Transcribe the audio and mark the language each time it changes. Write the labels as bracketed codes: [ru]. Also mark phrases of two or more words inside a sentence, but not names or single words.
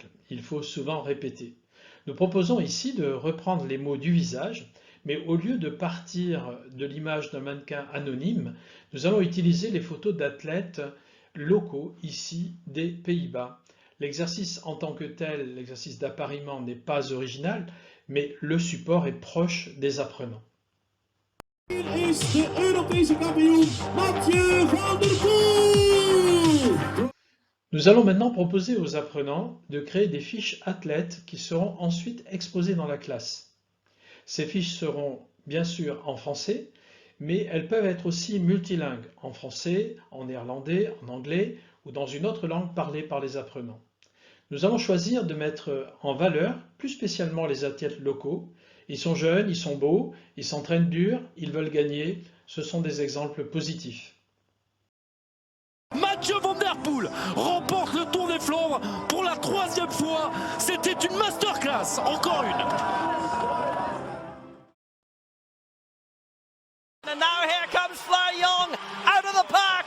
[fr] Il faut souvent répéter. Nous proposons ici de reprendre les mots du visage, mais au lieu de partir de l'image d'un mannequin anonyme, nous allons utiliser les photos d'athlètes locaux, ici des Pays-Bas. L'exercice en tant que tel, l'exercice d'appariement n'est pas original, mais le support est proche des apprenants. [nl] Hier is de Europese kampioen Mathieu van der Poel. [fr] Nous allons maintenant proposer aux apprenants de créer des fiches athlètes qui seront ensuite exposées dans la classe. Ces fiches seront bien sûr en français, mais elles peuvent être aussi multilingues, en français, en néerlandais, en anglais ou dans une autre langue parlée par les apprenants. Nous allons choisir de mettre en valeur plus spécialement les athlètes locaux. Ils sont jeunes, ils sont beaux, ils s'entraînent dur, ils veulent gagner. Ce sont des exemples positifs. Mathieu van der Poel remporte le Tour des Flandres pour la 3e fois. C'était une masterclass, encore une. [en] And now here comes Fly Young out of the pack.